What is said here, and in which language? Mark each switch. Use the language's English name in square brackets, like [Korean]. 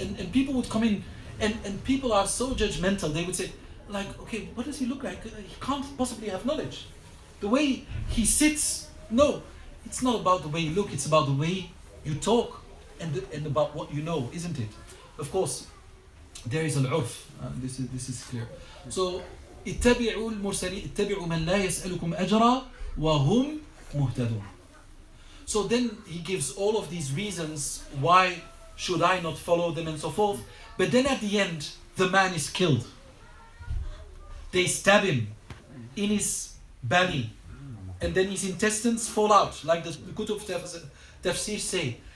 [English] And people would come in, and people are so judgmental. They would say, like, okay, what does he look like? He can't possibly have knowledge. The way he sits, no. It's not about the way you look, it's about the way you talk and about what you know, isn't it? Of course, there is al-urf. This is clear. [Arabic] So, اتبعوا المرسلين اتبعوا من لا يسألكم أجرا وهم مهتدون. [English] So then he gives all of these reasons why should I not follow them and so forth. But then at the end, the man is killed. They stab him in his belly, and then his intestines fall out, like the Kutub Tafsir say.